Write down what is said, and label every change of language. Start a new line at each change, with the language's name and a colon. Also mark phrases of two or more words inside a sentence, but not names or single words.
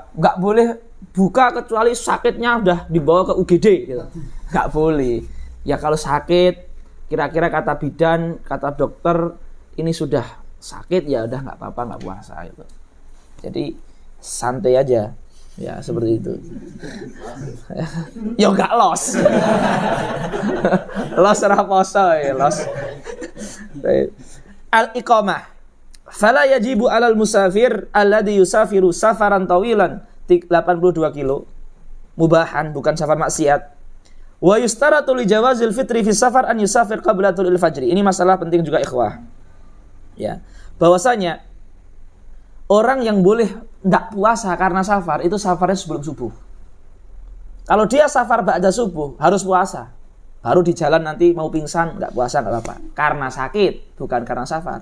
Indonesian: Nggak boleh buka kecuali sakitnya udah dibawa ke UGD gitu. Nggak boleh. Ya kalau sakit, kira-kira kata bidan, kata dokter ini sudah sakit, ya udah nggak apa-apa, nggak puasa gitu. Jadi santai aja. Ya seperti itu. Ya nggak
Javanese: los. Los ora poso ya, los.
Arabic: Al-iqamah. فلا يجب على المسافر الذي يسافر سفرا طويلا 82 كيلو مباحا,
Indonesian: bukan safar maksiat.
Arabic: ويشترط لجواز الفطر في السفر أن يسافر قبل طلوع الفجر.
Indonesian: Ini masalah penting juga ikhwah. Ya, bahwasanya orang yang boleh enggak puasa karena safar itu safarnya sebelum subuh. Kalau dia safar ba'da subuh harus puasa. Baru di jalan nanti mau pingsan enggak puasa enggak apa-apa. Karena sakit, bukan karena safar.